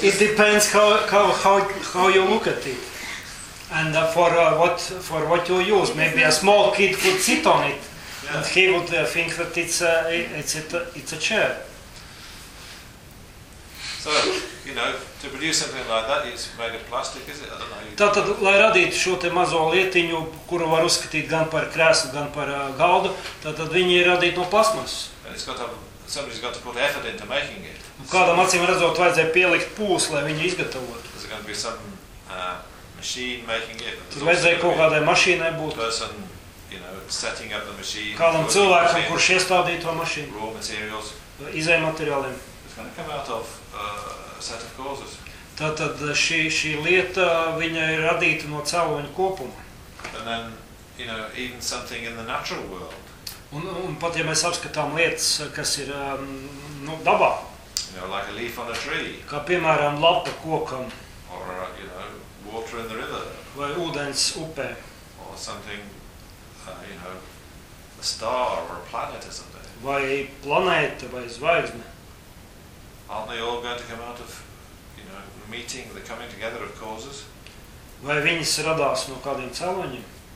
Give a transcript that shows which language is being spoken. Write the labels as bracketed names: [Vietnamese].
[English] It depends how you look at it. And for what you use. Maybe a small kid could sit on it. And he would think that it's a chair. So, you know, to produce something like that, it's made of plastic, is it? I don't know. [Latvian] Tātad, lai radītu šo te mazo lietiņu, kuru var uzskatīt gan par krēslu, gan par galdu, tātad viņi ir radīti no plasmas. [English] And somebody's got to put effort into making it. [Latvian] Kādam acīm redzot, vajadzēja pielikt pūles, lai viņi izgatavotu. [English] There's going to be some machine making it. [Latvian] Tur vajadzēja kaut kādai mašīnai būt. [English] You know, setting up the machine. [Latvian] Kādam cilvēkam, kurš iestādīja to mašīnu. [English] Raw materials. [Latvian] Izai materiāliem. [English] It's going to come out of a set of causes. [Latvian] Tātad šī lieta, viņa ir radīta no cēloņa kopuma. [English] And then, you know, even something in the natural world. [Latvian] Un pat, ja mēs apskatām lietas, kas ir dabā. [English] You know, like a leaf on a tree. [Latvian] Kā, piemēram, lapa kokam. [English] Or, you know, water in the river. [Latvian] Vai ūdens upē. [English] Or something... you know, a star or a planet or something. [Latvian] Vai planēta, vai zvaigzne. [English] Aren't they all going to come out of, you know, meeting, the coming together of causes? [Latvian] Vai viņas radās no kādiem cēloņiem?